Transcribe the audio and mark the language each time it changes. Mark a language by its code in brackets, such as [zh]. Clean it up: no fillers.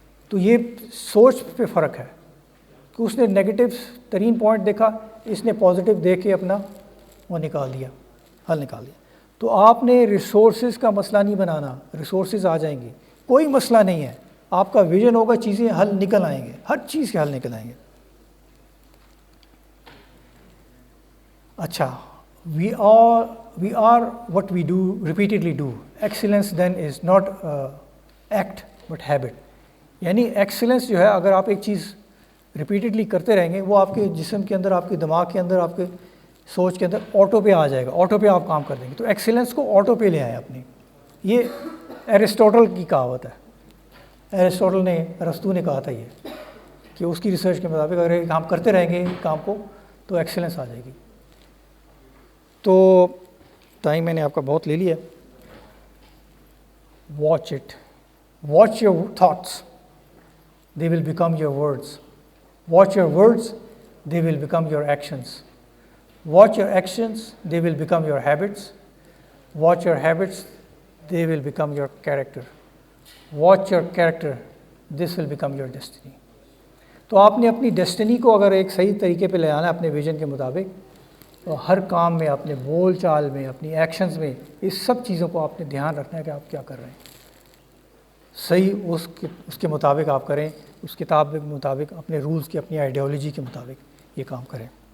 [ur] تو یہ سوچ پہ فرق ہے کہ اس نے نیگیٹو ترین پوائنٹ دیکھا, اس نے پازیٹیو دیکھ کے اپنا وہ نکال دیا, حل نکال دیا. تو آپ نے ریسورسز کا مسئلہ نہیں بنانا, ریسورسز آ جائیں گے, کوئی مسئلہ نہیں ہے. آپ کا ویژن ہوگا, چیزیں حل نکل آئیں گے, ہر چیز کے حل نکل آئیں گے. [en] اچھا, we are what we do repeatedly do. Excellence then is not act but habit. [ur] یعنی ایکسیلنس جو ہے اگر آپ ایک چیز ریپیٹیڈلی کرتے رہیں گے وہ آپ کے جسم کے اندر, آپ کے دماغ کے اندر, آپ کے سوچ کے اندر آٹو پہ آ جائے گا, آٹو پہ آپ کام کر دیں گے. تو ایکسیلنس کو آٹو پہ لے آئیں اپنی. یہ ایرسٹوٹل کی کہاوت ہے. ایرسٹوٹل نے, ارسطو نے کہا تھا یہ کہ اس کی ریسرچ کے مطابق اگر کام کرتے رہیں گے کام کو تو ایکسیلنس آ جائے گی. تو ٹائم میں نے آپ کا بہت لے لیا. [en] watch it. Watch your thoughts, they will become your words. Watch your words, they will become your actions. Watch your actions, they will become your habits. Watch your habits, they will become your character. Watch your character, this will become your destiny. [ur] تو آپ نے اپنی destiny کو اگر ایک صحیح طریقے پہ لے آنا ہے اپنے ویژن کے مطابق، تو ہر کام میں، اپنے بول چال میں، اپنی ایکشنز میں، اس سب چیزوں کو آپ نے دھیان رکھنا ہے کہ آپ کیا کر رہے ہیں، صحیح اس کے مطابق آپ کریں، اس کتاب کے مطابق، اپنے رولز کی، اپنی آئیڈیالوجی کے مطابق یہ کام کریں.